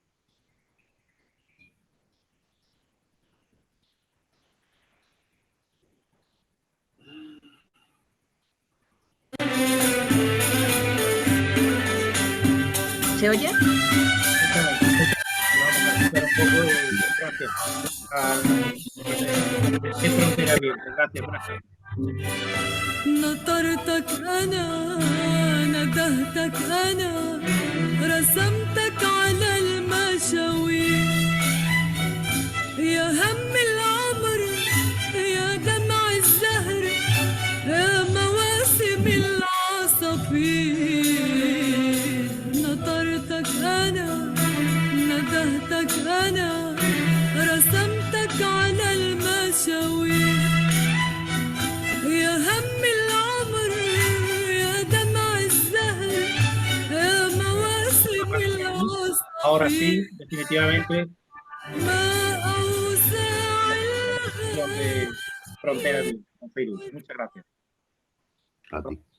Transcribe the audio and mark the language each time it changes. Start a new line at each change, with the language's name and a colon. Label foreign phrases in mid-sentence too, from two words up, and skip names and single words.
Spanish: ¿Se oye? Vamos a escuchar un poco de gracias. En Frontera Abierta. Gracias, buenas tardes.
Arabic: نطرتك أنا ندهتك أنا رسمتك على المشاوير يا هم العمر يا دمع الزهر يا مواسم العصافير نطرتك أنا ندهتك أنا رسمتك على المشاوير يا هم العمر يا دمع الزهر يا مواسم العصافير
Spanish: Ahora sí, definitivamente,
Arabic: ما أوسع
Spanish: de Frontera Abierta con Feiruz. Muchas gracias. A ti.